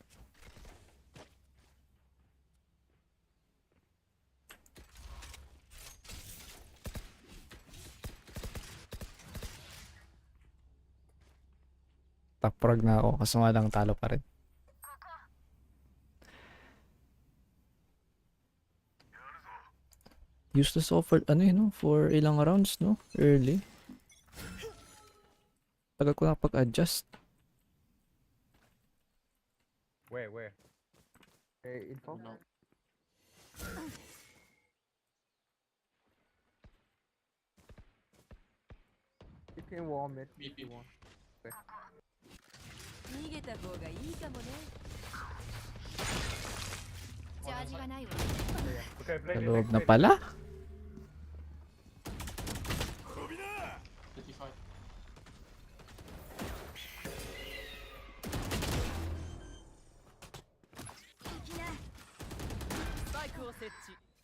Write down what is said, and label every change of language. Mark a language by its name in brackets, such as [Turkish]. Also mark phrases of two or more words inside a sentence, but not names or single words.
[English] Top frag [Filipino] na ako, kaso nga lang talo pa rin. [English] Useless offer, [Filipino] ano yun, no? [English] For ilang rounds, no? Early. [Filipino] Tagal ko nakapag-adjust. [English] Where? Info? No. You can warm it. BP one. [Japanese] 逃げた方がいいかもね。ジャージがないわ。 [English] Okay, play [Filipino] Sa [English] the [Filipino] loob [English] next [Filipino] na [English] phase. [Filipino] pala. 55. [Japanese] スパイクを設置。